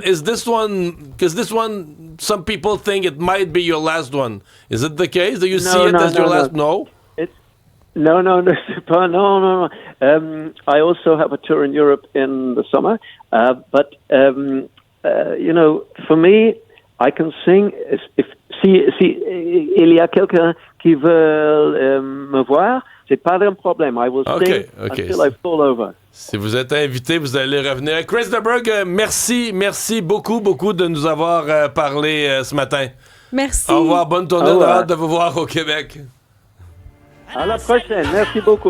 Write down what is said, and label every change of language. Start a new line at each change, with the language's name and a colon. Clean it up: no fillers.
English: Is this one, because this one, some people think it might be your last one. Is it the case? Do you see it as your last? No?
French: No, c'est pas, no.
English: I also have a tour in Europe in the summer, but you know, for me, I can sing.
French: Si il y a quelqu'un qui veut me voir, c'est pas un problème.
English: I will sing until I fall over.
French: Si vous êtes invité, vous allez revenir. Chris de Burgh, merci beaucoup de nous avoir parlé ce matin. Merci. Au revoir, bonne tournée, on a hâte de vous voir au Québec. À la prochaine, merci beaucoup.